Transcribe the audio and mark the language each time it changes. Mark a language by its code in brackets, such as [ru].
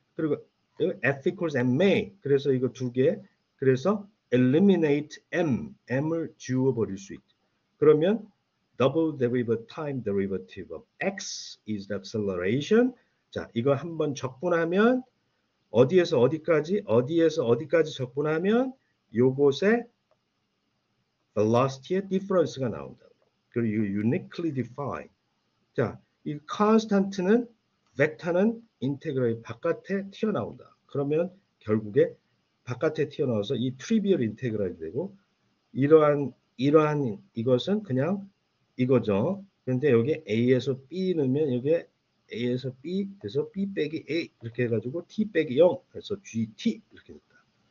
[ko] 그리고 [en] F equals ma. [ko] 그래서 이거 두 개. 그래서 eliminate m을 지워버릴 수 있다. 그러면 [en] double derivative time derivative of x is the acceleration. [ko] 자, 이거 한번 적분하면 어디에서 어디까지 적분하면 요것의 velocity의 difference가 나온다. 그리고 [en] uniquely defined. [ko] 자, 이 constant는 벡터는 인테그럴이 바깥에 튀어나온다. 그러면 결국에 바깥에 튀어나와서 이 트리비얼 인테그럴이 되고 이러한 이것은 그냥 이거죠. 그런데 여기 A에서 B 넣으면 여기에 A에서 B 그래서 B 빼기 A 이렇게 해가지고 T 빼기 0 그래서 GT 이렇게 됐다.